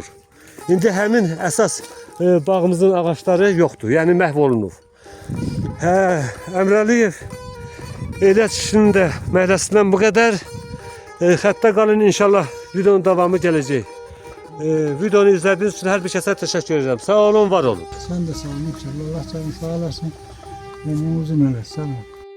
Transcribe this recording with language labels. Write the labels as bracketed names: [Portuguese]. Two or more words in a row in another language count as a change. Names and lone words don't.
[Azerbaijani] İndi həmin əsas bağımızın ağaçları yoxdur, yəni məhv olunub. Əmrəliyev Eylət kişinin də məhəlləsindən bu qədər. Xəttə qalın, inşallah videonun davamı gələcək. Videonu izlədiyiniz üçün hər bir kəsə təşəkkür edirəm. Sağ olun, var olun. [Turkish] Sen de sağ olun. [Azerbaijani] Allah canını sağ olasın. [Turkish] Ömrümüzün öyle. Sağ olun.